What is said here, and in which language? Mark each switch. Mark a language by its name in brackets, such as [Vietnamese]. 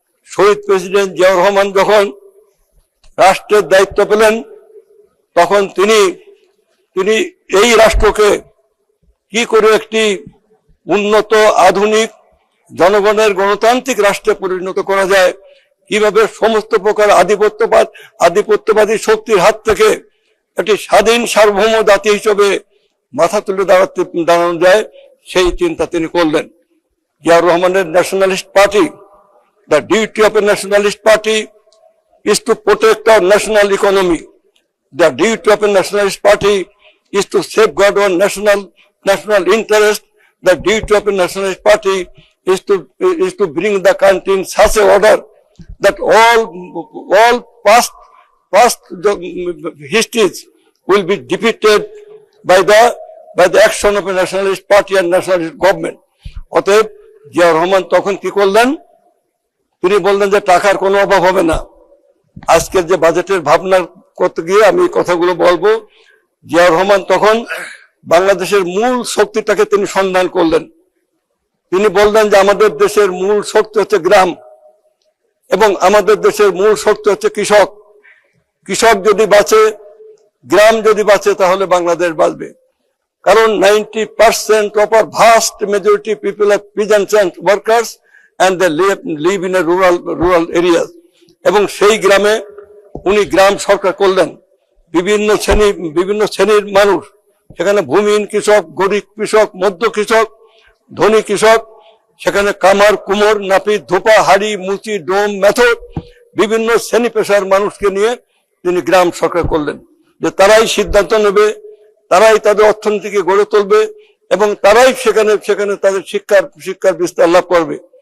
[Bangla] শহীদ president Ziaur Rahman যখন রাষ্ট্রের দায়িত্ব পেলেন, তখন তিনি এই রাষ্ট্রকে কি করে একটি উন্নত, আধুনিক, জনগণের গণতান্ত্রিক রাষ্ট্রে পরিণত করা যায়, কিভাবে সমস্ত প্রকার আধিপত্যবাদী শক্তির হাত থেকে একটি স্বাধীন সার্বভৌম জাতি হিসেবে মাথা তুলে দাঁড়ানো যায়, সেই চিন্তা তিনি করলেন। জিয়াউর রহমানের nationalist party, [English] the duty of a nationalist party is to protect our national economy. The duty of a nationalist party is to safeguard our national interest. The duty of a nationalist party is to bring the country in such a order that all past histories will be defeated by the action of a nationalist party and nationalist government. [Bangla] অতএব জিয়াউর রহমান তখন কি করলেন? তিনি বললেন যে টাকার কোনো অভাব হবে না। আজকের যে বাজেটের ভাবনা করতে গিয়ে আমি কথাগুলো বলবো। জিয়াউর রহমান তখন বাংলাদেশের মূল শক্তিটাকে তিনি সন্ধান করলেন। তিনি বললেন যে আমাদের দেশের মূল শক্তি হচ্ছে গ্রাম, এবং আমাদের দেশের মূল শক্তি হচ্ছে কৃষক। কৃষক যদি বাঁচে, গ্রাম যদি বাঁচে, তাহলে বাংলাদেশ বাঁচবে। কারণ [English] 90% of our vast majority people are peasants and workers, and they live in a rural areas. [Bangla] এবং সেই গ্রামে উনি গ্রাম সরকার করলেন। বিভিন্ন শ্রেণীর মানুষ, সেখানে ভূমিহীন কৃষক, গরিব কৃষক, মধ্য কৃষক, ধনী কৃষক, সেখানে কামার, কুমোর, নাপিত, ধোপা, হাড়ি, মুচি, ডোম, মেথর, বিভিন্ন শ্রেণী পেশার মানুষকে নিয়ে তিনি গ্রাম সরকার করলেন, যে তারাই সিদ্ধান্ত নেবে, তারাই তাদের অর্থনীতিকে গড়ে তুলবে, এবং তারাই সেখানে তাদের শিক্ষার বিস্তার লাভ করবে।